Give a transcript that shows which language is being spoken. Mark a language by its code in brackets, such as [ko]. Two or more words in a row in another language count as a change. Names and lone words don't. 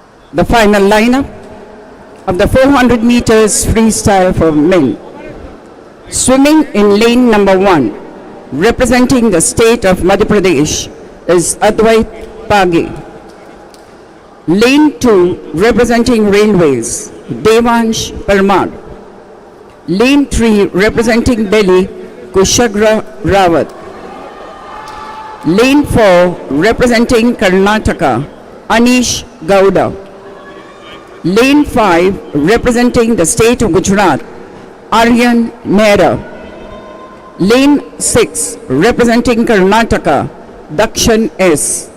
[en] The final lineup of the 400 meters freestyle for men. Swimming in lane number 1, representing the state of Madhya Pradesh, is Advait Page. Lane 2, representing railways, Devansh Parmar. Lane 3, representing Delhi, Kushagra Rawat. Lane 4, representing Karnataka, Anish Gowda. Lane 5, representing the state of Gujarat, Aryan Mehra. Lane 6, representing Karnataka, Dakshan S.